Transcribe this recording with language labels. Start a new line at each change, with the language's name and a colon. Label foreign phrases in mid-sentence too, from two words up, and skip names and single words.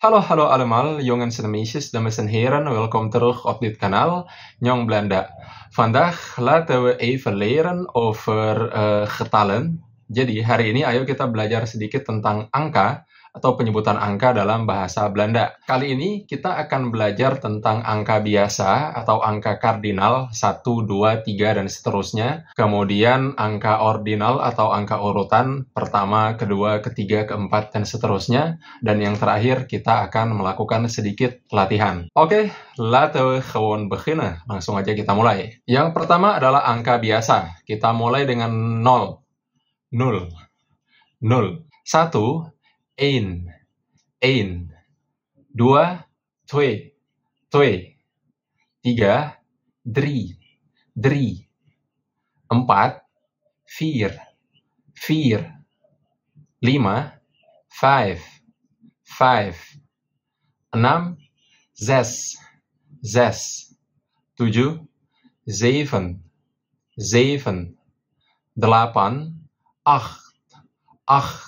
Dutch: Hallo allemaal, jongens en meisjes, dames en heren, welkom terug op dit kanaal, Jong Belanda. Vandaag laten we even leren over getallen.
Indonesian: Jadi hari ini ayo kita belajar sedikit tentang angka atau penyebutan angka dalam bahasa Belanda. Kali ini kita akan belajar tentang angka biasa atau angka kardinal 1, 2, 3, dan seterusnya. Kemudian angka ordinal atau angka urutan pertama, kedua, ketiga, keempat, dan seterusnya. Dan yang terakhir kita akan melakukan sedikit latihan. Oke,
Dutch: laten we gewoon beginnen.
Indonesian: Langsung aja kita mulai. Yang pertama adalah angka biasa. Kita mulai dengan 0. 0. 0. 1. 1, 2, 2, 3, 3, 4, 4, 4, 5, 5, 6, 6, 7, 7, 7, 8, 8, 8.